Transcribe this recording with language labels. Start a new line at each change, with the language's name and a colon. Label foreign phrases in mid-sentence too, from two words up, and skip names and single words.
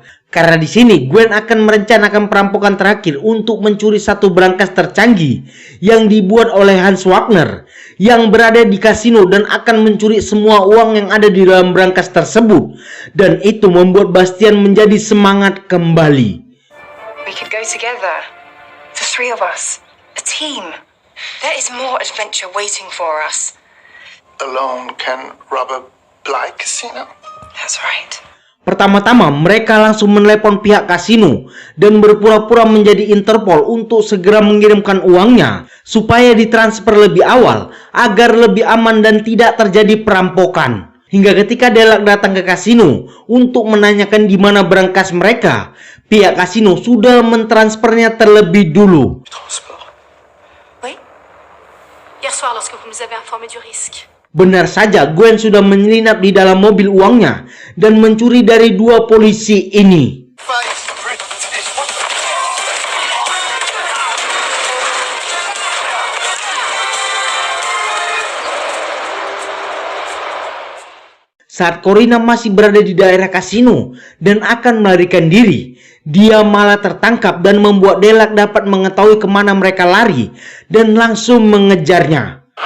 Indonesian: Karena di sini Gwen akan merencanakan perampokan terakhir untuk mencuri satu brankas tercanggih yang dibuat oleh Hans Wagner yang berada di kasino dan akan mencuri semua uang yang ada di dalam brankas tersebut. Dan itu membuat Bastian menjadi semangat kembali.
English: We could go together. The three of us. A team. There is more adventure waiting for us. Alone can rob a blind casino? That's right.
Indonesian: Pertama-tama mereka langsung menelepon pihak kasino dan berpura-pura menjadi Interpol untuk segera mengirimkan uangnya supaya ditransfer lebih awal agar lebih aman dan tidak terjadi perampokan. Hingga ketika Delac datang ke kasino untuk menanyakan di mana brankas mereka, pihak kasino sudah mentransfernya terlebih dulu.
French: Oui. Hier soir, lorsque vous nous avez informé du risque.
Indonesian: Benar saja, Gwen sudah menyelinap di dalam mobil uangnya dan mencuri dari dua polisi ini. Saat Corina masih berada di daerah kasino dan akan melarikan diri, dia malah tertangkap dan membuat Delac dapat mengetahui kemana mereka lari dan langsung mengejarnya.